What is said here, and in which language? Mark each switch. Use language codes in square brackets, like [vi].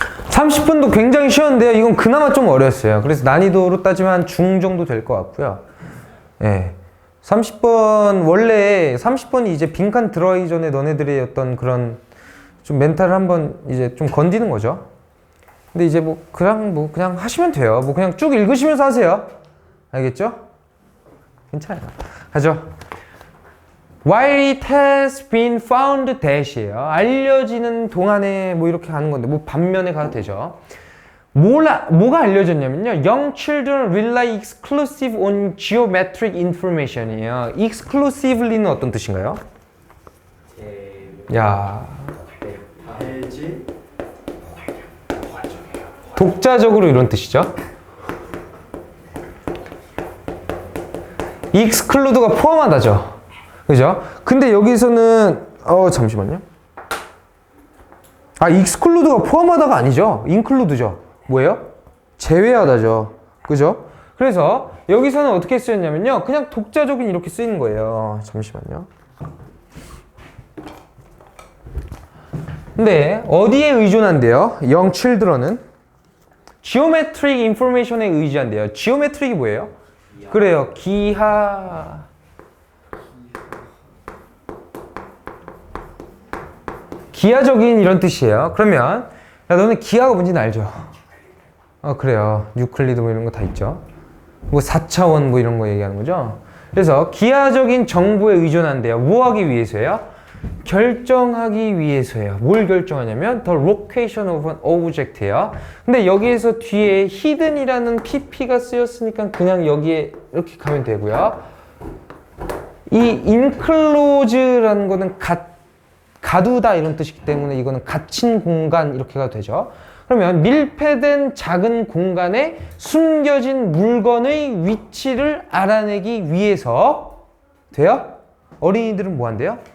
[ko] (30분도) 굉장히 쉬웠는데요. 이건 그나마 좀 어려웠어요. 그래서 난이도로 따지면 중 정도 될 것 같고요. 예. 30번 원래 30번이 이제 빈칸 들어가기 전에 너네들의 어떤 그런 좀 멘탈을 한번 이제 좀 건드는 거죠. 근데 이제 뭐 그냥 하시면 돼요. 뭐 그냥 쭉 읽으시면서 하세요. 알겠죠? 괜찮아요. 가죠. [en] While it has been found that이에요. [ko] 알려지는 동안에 뭐 이렇게 가는 건데 뭐 반면에 가도 되죠. 뭐가 알려졌냐면요. [en] Young children rely exclusive on geometric information이에요. [ko] exclusively는 어떤 뜻인가요? 야, 독자적으로 이런 뜻이죠. exclude가 포함하다죠. 그죠? 근데 여기서는 잠시만요. exclude가 포함하다가 아니죠. include죠. 뭐예요? 제외하다죠. 그죠? 그래서 여기서는 어떻게 쓰였냐면요. 그냥 독자적인 이렇게 쓰이는 거예요. 잠시만요. 근데 어디에 의존한대요? young children은 geometric information에 의지한대요. geometric이 뭐예요? 그래요. 기하. 기하적인 이런 뜻이에요. 그러면 야, 너는 기하가 뭔지는 알죠? 그래요. 유클리드 뭐 이런 거 다 있죠. 뭐 4차원 뭐 이런 거 얘기하는 거죠. 그래서 기하적인 정보에 의존한대요. 뭐 하기 위해서요? 결정하기 위해서예요. 뭘 결정하냐면 [en] the location of an object예요. [ko] 근데 여기에서 뒤에 hidden이라는 pp가 쓰였으니까 그냥 여기에 이렇게 가면 되고요. 이 enclose라는 거는 가두다 이런 뜻이기 때문에 이거는 갇힌 공간 이렇게 가도 되죠. 그러면 밀폐된 작은 공간에 숨겨진 물건의 위치를 알아내기 위해서 돼요? 어린이들은 뭐 한대요?